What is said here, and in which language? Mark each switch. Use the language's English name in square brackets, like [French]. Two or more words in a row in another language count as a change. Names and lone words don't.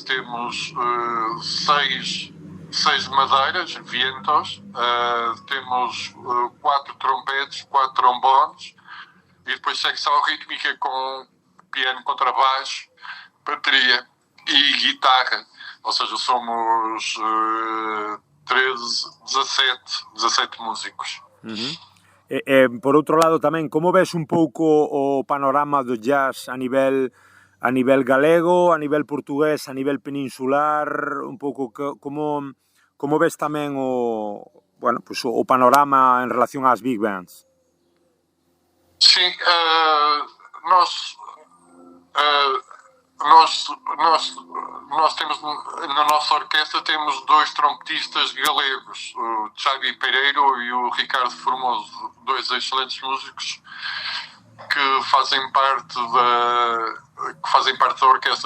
[Portuguese] Temos 6 madeiras, vientos, temos 4 trompetes, 4 trombones, e depois secção rítmica com piano, contrabaixo, bateria e guitarra. Ou seja, somos 17 músicos. [Galician] Por outro lado tamén, como ves un pouco o panorama do jazz a nivel galego, a nivel portugués, a nivel peninsular, un pouco como ves tamén o panorama en relación ás big bands? [Portuguese] Sim, nós temos na nossa orquestra temos 2 trompetistas galegos, o Xavi Pereiro e o Ricardo Formoso, 2 excelentes músicos que fazem parte da orquestra.